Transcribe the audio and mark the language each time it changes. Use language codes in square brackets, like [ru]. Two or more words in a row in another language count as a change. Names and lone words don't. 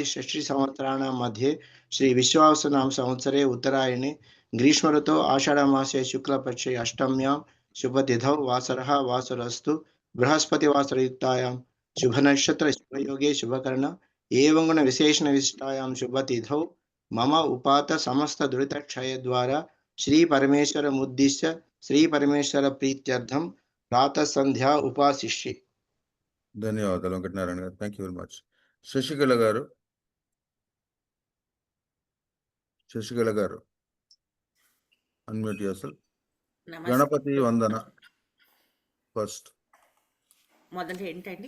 [sa] षष्ठी संवत्सराणां मध्ये श्री विश्वावसुनाम संवत्सरे उत्तरायणे ग्रीष्म ऋतौ आषाढ़ मासे शुक्लपक्षे अष्टम्यां शुभतिथौ वासरः वासरस्तु बृहस्पतिवासरयुक्तायां शुभ नक्षत्र शुभयोगे शुभकर्ण एवं गुण विशेषण विशिष्टायां शुभतिथौ मम उपात समस्त दुरित क्षय द्वारा श्री परमेश्वर मुद्दिश्य श्री परमेश्वर प्रीत्यर्थम प्रातः संध्या उपासिष्ये. [te] ధన్యవాదాలు వెంకటనారాయణ గారు. [en] thank you very much. [te] శశికళ గారు, శశికళ గారు [en] unmute your [te] గణపతి వందన ఫస్ట్. మొదట ఏంటండి?